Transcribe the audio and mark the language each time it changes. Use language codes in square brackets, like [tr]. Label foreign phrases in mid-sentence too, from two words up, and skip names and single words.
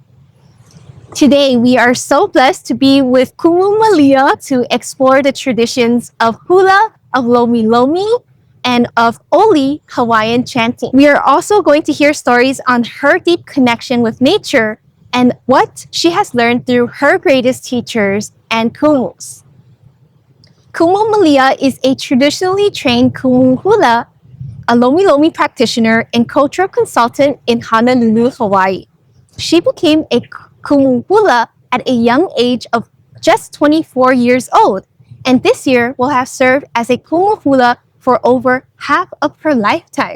[en] Today, we are so blessed to be with Kumu Malia to explore the traditions of hula, of Lomi, and of [haw] Oli Hawaiian [en] chanting. We are also going to hear stories on her deep connection with nature and what she has learned through her greatest teachers and kumus. Kumu Malia is a traditionally trained [haw] Kumu Hula, [en] a Lomi practitioner and cultural consultant in Honolulu, Hawaii. She became a [haw] Kumu Hula [en] at a young age of just 24 years old, and this year will have served as a [haw] Kumu Hula [en] for over half of her lifetime.